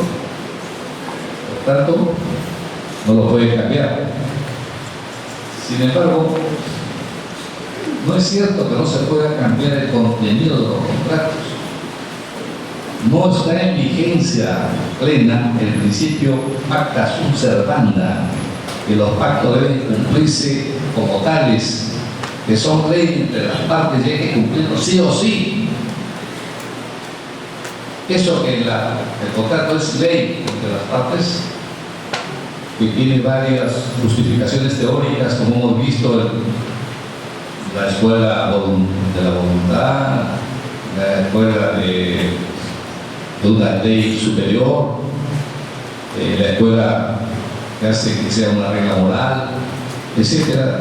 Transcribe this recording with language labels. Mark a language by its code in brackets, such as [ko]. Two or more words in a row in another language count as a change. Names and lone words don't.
[es] Por tanto, no lo puede cambiar. Sin embargo, no es cierto que no se pueda cambiar el contenido de los contratos. No está en vigencia plena el principio [la] pacta sunt servanda, [es] que los pactos deben cumplirse como tales, que son ley entre las partes y hay que cumplirlos sí o sí. Eso que el contrato es ley entre las partes, que tiene varias justificaciones teóricas, como hemos visto en la escuela de la voluntad, la escuela de una ley superior, la escuela que hace que sea una regla moral, etcétera.